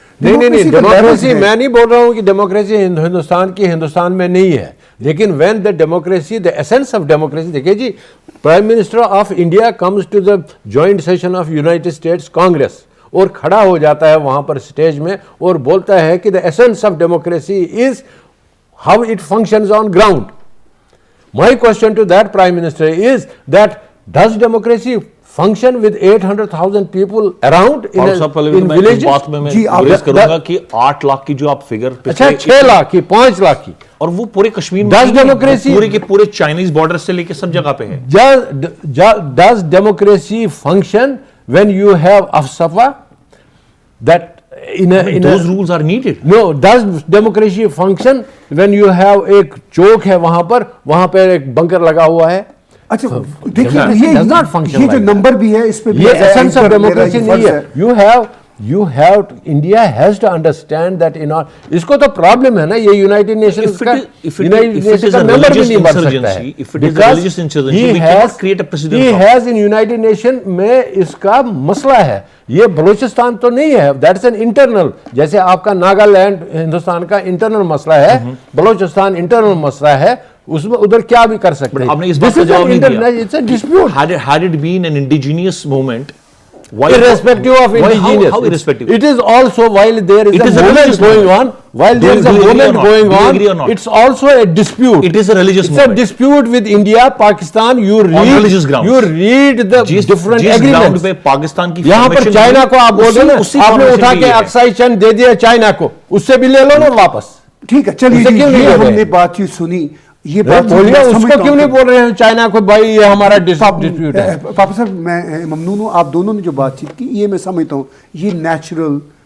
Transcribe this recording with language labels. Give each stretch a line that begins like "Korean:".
Urdu: نہیں, ڈیموکریسی میں نہیں بول رہا ہوں کہ ڈیموکریسی ہندوستان کی ہندوستان میں نہیں ہے, لیکن
English: when the democracy, the essence of democracy,
Urdu: دیکھیے جی,
English: prime minister of India comes to the joint session of United States congress
Urdu: اور کھڑا ہو جاتا ہے وہاں پر اسٹیج میں اور بولتا ہے کہ
English: The essence of democracy is how it functions on ground. My question to that Prime Minister is that does democracy function with 800,000 people around in villages?
Urdu: بات میں گریز کروں گا کہ 8 لاکھ کی جو آپ فگر, اچھا 6 لاکھ کی, 5 لاکھ کی, اور وہ پورے کشمیر میں
English: does democracy
Urdu: پورے کے پورے چائنیز بارڈر سے لے کے سب جگہ پہ ہے.
English: Does democracy function when you have afsafa that those rules are needed? No, does democracy function when you have
Urdu: ایک چوک ہے وہاں پر ایک بنکر لگا ہوا ہے؟ اچھا دیکھیے یہ جو نمبر بھی ہے اس پہ یہ ایسنس آف ڈیموکریسی نہیں ہے.
English: You have to, India has to understand that
Urdu: اس کو تو پرابلم ہے نا, یہ یونائٹڈ نیشنز کا ممبر بھی نہیں بن سکتا ہے.
English: He has in United Nation
Urdu: میں اس کا مسئلہ ہے. یہ بلوچستان تو نہیں ہے,
English: that's an internal,
Urdu: جیسے آپ کا ناگالینڈ ہندوستان کا انٹرنل مسئلہ ہے, بلوچستان انٹرنل مسئلہ ہے, اس میں ادھر کیا بھی کر سکتے ہیں. آپ نے اس بات کا جواب نہیں دیا.
English: Had it been an indigenous movement, irrespective of indigenous, how irrespective? It is also, while there is a movement going on, while there is a movement going on, it's also a dispute. It is a religious movement. It's a dispute with India, Pakistan. You read the different agreements.
Urdu: Pakistan کی یہاں پر China کو آپ بول رہے ہیں, آپ نے اٹھا کے اکسائی چین دے دیا چائنا کو, اس سے بھی لے لو نا واپس. ٹھیک ہے, چلیے ہم نے بات چیت سنی. یہ بات بولیے, اس کو کیوں نہیں بول رہے ہیں چائنا کو بھائی یہ ہمارا ڈسپیوٹ ہے؟ پاپا صاحب میں ممنون ہوں, آپ دونوں نے جو بات چیت کی یہ میں سمجھتا ہوں یہ نیچرل